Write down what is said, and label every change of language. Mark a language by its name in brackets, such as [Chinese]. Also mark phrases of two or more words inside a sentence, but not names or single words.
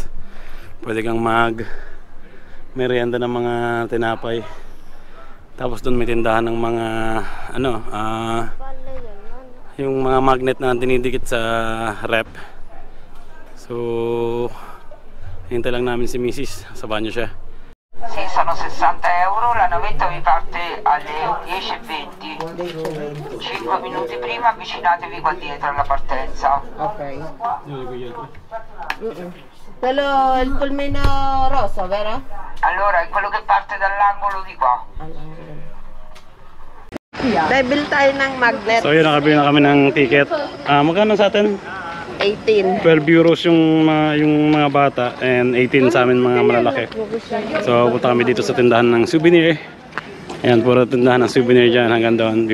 [Filipino] Pwede kang merienda ng mga tinapay. Tapos doon may tindahan ng mga ano, yung mga magnet na dinidikit sa rep. So hintay lang namin si Mrs. sa banyo siya. [Italian] Sì, sono 60 euro, la navetta vi parte alle 10:20. 5 minuti prima avvicinatevi qua dietro alla partenza. Okay. Quello il polmino rosso, vero? Allora, è quello che parte dall'angolo di qua. [Filipino] Dahil bill tayo ng magnet. So yun, nakabili na kami ng ticket. Magkano sa atin? 18. 12 euros yung mga bata and 18 sa amin mga malalaki. So punta kami dito sa tindahan ng souvenir. Ayan, puro tindahan ng souvenir dyan hanggang doon.